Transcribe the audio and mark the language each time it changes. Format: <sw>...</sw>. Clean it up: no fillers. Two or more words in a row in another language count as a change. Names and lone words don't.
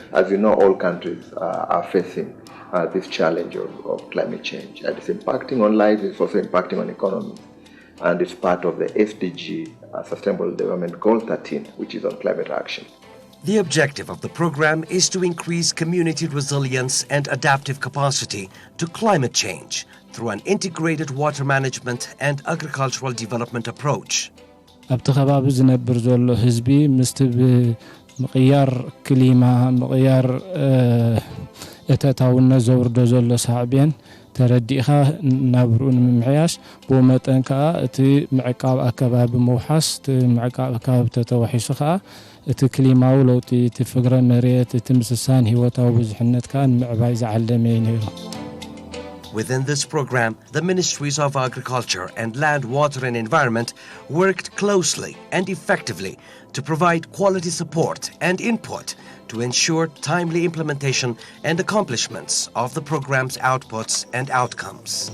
<en>As you know, all countries are facing this challenge of climate change, and it's impacting on lives, it's also impacting on economies, and it's part of the SDG, Sustainable Development Goal 13, which is on climate action. The objective of the program is to increase community resilience and adaptive capacity to climate change through an integrated water management and agricultural development approach.</en> <ti>ኣብቲ ከባቢ ዝነብር ዘሎ ህዝቢ ምስቲ ምቕያር ክሊማ ምቕያር እተታውነት ዘውርዶ ዘሎ ሳዕብየን ተረዲእኻ ናብሩን ምምሕያሽ ብኡ መጠን ከዓ እቲ ምዕቃብ ኣከባቢ መውሓስ እቲ ምዕቃብ ኣከባቢ ተተዋሒሱ ከዓ እቲ ክሊማዊ ለውጢ እቲ ፍግረ መሬት እቲ ምስሳን ህይወታዊ ብዙሕነት ከዓ ንምዕባይ ዝዓለመ እዩ ነይሩ።</ti> <en>Within this program, the Ministries of Agriculture and Land, Water and Environment worked closely and effectively to provide quality support and input to ensure timely implementation and accomplishments of the program's outputs and outcomes.</en>